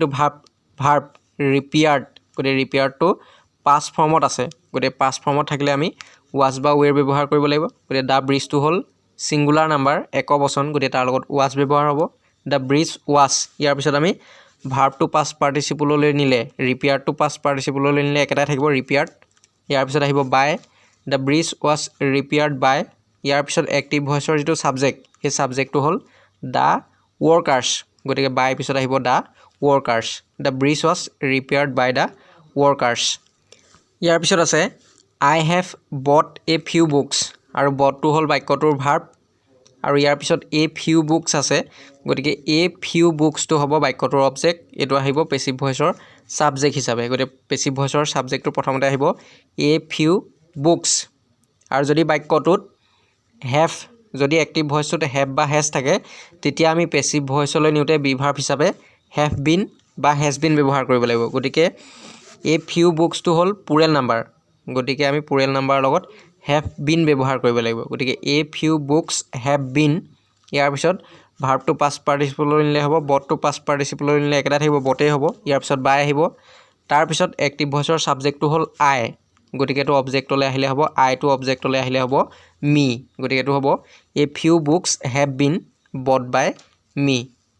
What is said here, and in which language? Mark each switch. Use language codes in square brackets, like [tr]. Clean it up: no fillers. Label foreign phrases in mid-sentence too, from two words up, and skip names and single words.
[en] verb repaired [as] গতিকে [en] repairedটো past formত [as] আছে গতিকে [en] past formত [as] থাকিলে আমি ওয়াজ বা ওয়েৰ ব্যৱহাৰ কৰিব লাগিব গতিকে [en] the bridgeটো [as] হ'ল [en] singular number [as] একবচন গতিকে তাৰ লগত ওয়াজ ব্যৱহাৰ হ'ব [en] the bridge was [as] ইয়াৰ পিছত আমি [en] verbটো past participleলৈ [as] নিলে [en] repairedটো past participleলৈ [as] নিলে একেটাই থাকিব ৰিপেয়াৰ্ড ইয়াৰ পিছত আহিব [en] by the bridge was repaired by [as] ইয়াৰ পিছত [en] active voiceৰ [as] যেটো সাবজেক্ট সেই সাবজেক্টটো হ'ল দা ৱৰ্কাৰ্ছ গতিকে বাই পিছত আহিব [en] the workers the bridge was repaired by the [as] workers ইয়াৰ পিছত আছে [en] I have bought a few books [as] আৰু bought টো হল বাক্যটোৰ verb আৰু ইয়াৰ পিছত [en] a few books [as] আছে গতিকে [en] a few books [as] টো হ'ব বাক্যটোৰ object এটো আহিব [en] passive voice [as] ৰ subject হিচাপে গতিকে [en] passive voice [as] ৰ subject টো প্ৰথমতে আহিব [en] a few books [as] আৰু যদি বাক্যটোত have যদি [en] active voice [as] টোতে have বা has থাকে তেতিয়া আমি [en] passive voice [as] লৈ নিউতে [en] be verb [as] হিচাপে [en] have been [as] বা [en] has been [as] ব্যৱহাৰ কৰিব লাগিব গতিকে [en] a few books [as] টো হল plural number গতিকে আমি [en] plural number [as] লগত have been ব্যৱহাৰ কৰিব লাগিব গতিকে [en] a few books have been [as] ইয়াৰ পিছত [en] verb টো past participle [as] লৈ নিলে হ'ব bought টো [en] past participle [as] লৈ নিলে একেটা থাকিব bought হ'ব ইয়াৰ পিছত by আহিব তাৰ পিছত [en] active voice [as] ৰ subject টো হল I গতিকে এটো object লৈ আহিলে হ'ব I টো object লৈ আহিলে হ'ব me গতিকে এটো হ'ব [en] a few books have been bought by me